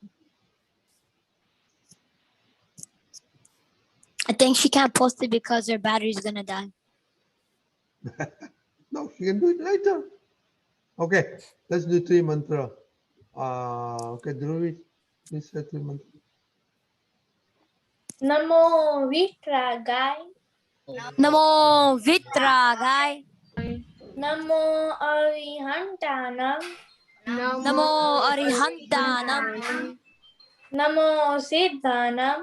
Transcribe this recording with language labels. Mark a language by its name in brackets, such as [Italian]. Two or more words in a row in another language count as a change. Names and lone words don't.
[English] I think she can't post it because her battery's gonna die. No, she can do it later. Okay, let's do 3 mantra. Okay, Dhruvi, please say 3 mantra. [Prakrit languages] Namo Vitragai. Namo Vitragai. Namo Arihantanam. Namo Arihantanam. Namo Siddhanam.